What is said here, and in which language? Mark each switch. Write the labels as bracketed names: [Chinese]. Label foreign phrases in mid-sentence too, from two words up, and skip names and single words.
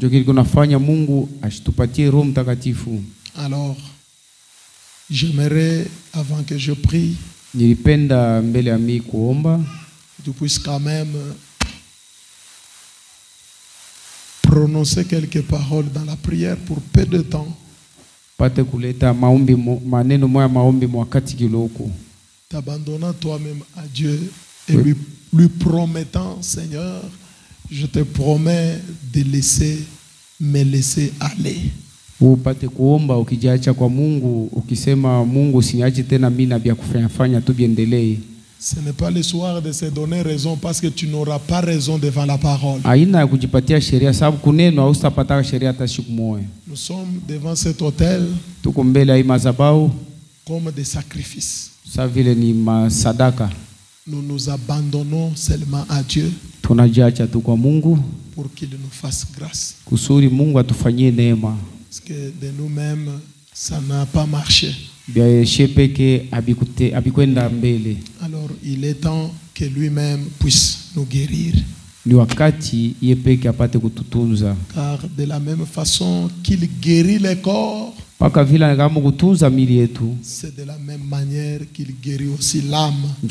[French] Alors, j'aimerais, avant que je prie, tu puisses quand même prononcer quelques paroles dans la prière pour peu de temps. T'abandonnant toi-même à Dieu et lui promettant, Seigneur, je te promets de me laisser aller. [Swahili] Upate kuomba ukijiacha kwa Mungu, ukisema Mungu usiniache tena mimi na vya kufanya tu viendelee. [French] Ce n'est pas le soir de se donner raison parce que tu n'auras pas raison devant la parole. [Swahili] Aina ya kujipatia sheria sababu kuneno hautapata sheria hata siku moja. [French] Nous sommes devant cet autel. [Swahili] Tuko mbele ya madhabahu [French] comme des sacrifices. [Swahili] Sa vile ni masadaka. [French] Nous nous abandonnons seulement à Dieu. [Swahili] Tunajiacha tu kwa Mungu [French] pour qu'il nous fasse grâce. [Swahili] Kusudi Mungu atufanyie neema. [French] Parce que de nous-mêmes ça n'a pas marché. Alors il est temps que lui-même puisse nous guérir. Car de la même façon qu'il guérit les corps, c'est de la même manière qu'il guérit aussi l'âme.